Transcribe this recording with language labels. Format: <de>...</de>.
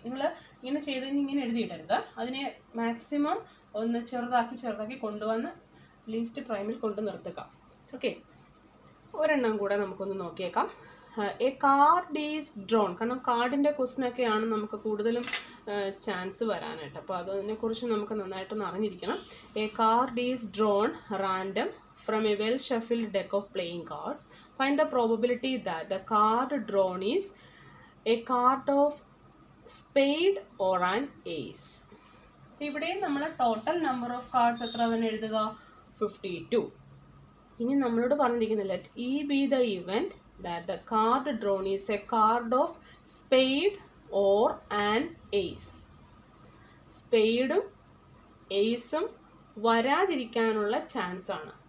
<ml>നിങ്ങൾ ഇങ്ങനെ ചെയ്ത് ഇങ്ങനെ എഴുതിയിടരുത്. അതിനെ മാക്സിമം ഒന്ന് ചെറുതാക്കി കൊണ്ടുവന്ന് ലീസ്റ്റ് പ്രൈമിൽ കൊണ്ട് നിർത്തുക. ഓക്കെ, ഒരെണ്ണം കൂടെ നമുക്കൊന്ന് നോക്കിയേക്കാം.</ml> <en>A card is drawn.</en> <ml>കാരണം കാർഡിൻ്റെ ക്വസ്റ്റ്യനൊക്കെയാണ് നമുക്ക് കൂടുതലും ചാൻസ് വരാനായിട്ട്. അപ്പോൾ അതിനെക്കുറിച്ച് നമുക്ക് നന്നായിട്ടൊന്ന് അറിഞ്ഞിരിക്കണം.</ml> <en>A card is drawn random from a well-shuffled deck of playing cards, find the probability that the card drawn is a card of spade or an ace.</en> <ml>ഇവിടെയും നമ്മൾ ടോട്ടൽ നമ്പർ ഓഫ് കാർഡ്സ് എത്ര തന്നെ എഴുതുക 52. ഇനി നമ്മളോട് പറഞ്ഞിരിക്കുന്നില്ല</ml> <en>E be the event that the card drawn is a card of spade or an ace.</en> <ml>സ്പെയ്ഡും എയ്സും വരാതിരിക്കാനുള്ള chance ആണ്.</ml>